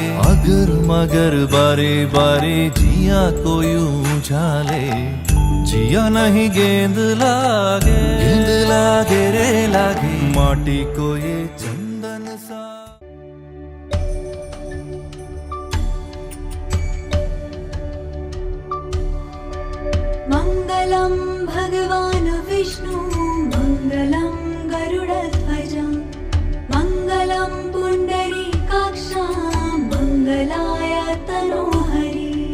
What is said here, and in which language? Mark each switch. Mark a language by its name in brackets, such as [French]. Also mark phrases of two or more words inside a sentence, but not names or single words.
[Hindi] अगर मगर बारे बारे जिया कोई उछाले, जिया नहीं गेंद लागे रे लागे। माटी को ये चंदन सा [Sanskrit] मंगलम भगवान विष्णु मंगलम गरुड़ध्वज, मंगलम पुंडरीकाक्ष मंगलाय तनोहरि।